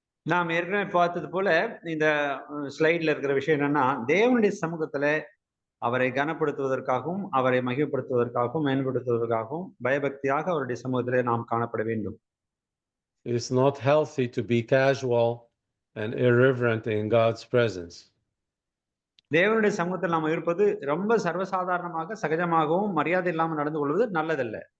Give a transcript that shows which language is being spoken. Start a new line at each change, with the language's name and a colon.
Tamil: நாம் ஏற்கனவே பார்த்தது போல இந்த ஸ்லைட்ல இருக்கிற விஷயம் என்னன்னா, தேவனுடைய சமூகத்துல அவரை கனப்படுத்துவதற்காகவும், அவரை மகிமைப்படுத்துவதற்காகவும், மேம்படுத்துவதற்காகவும் பயபக்தியாக அவருடைய சமூகத்திலே நாம் காணப்பட வேண்டும்.
English: It is not healthy to be casual and irreverent in God's presence.
Tamil: தேவனுடைய சமூகத்தில் நாம் இருப்பது ரொம்ப சர்வசாதாரணமாக, சகஜமாகவும், மரியாதை இல்லாமல் நடந்து கொள்வது நல்லதல்ல.